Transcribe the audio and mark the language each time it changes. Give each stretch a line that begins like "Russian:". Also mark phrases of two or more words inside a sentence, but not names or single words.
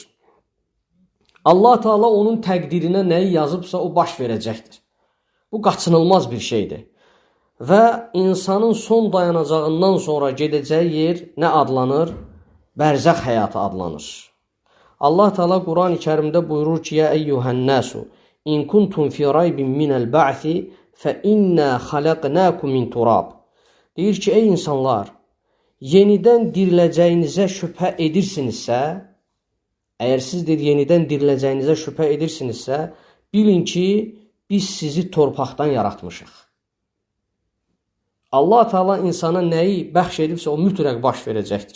Azerbaijani: Allah Teala onun təqdirinə nəyi yazıbsa o baş verəcəkdir. Bu qaçınılmaz bir şeydir. Və insanın son dayanacağından sonra gedəcəyi yer nə adlanır? bərzəx həyatı adlanır. Allah Teala Quran-ı Kərimdə buyurur ki:
Arabic: "يا أيها الناس إن كنتم في ريب من البعث فإنا خلقناكم من تراب."
Azerbaijani: Deyir ki, ey insanlar, yenidən diriləcəyinizə şübhə edirsinizsə, əgər siz yenidən diriləcəyinizə şübhə edirsinizsə, bilin ki, biz sizi torpaqdan yaratmışıq. Allah Teala insana nəyi bəxş edibsə, o mütləq baş verəcəkdir.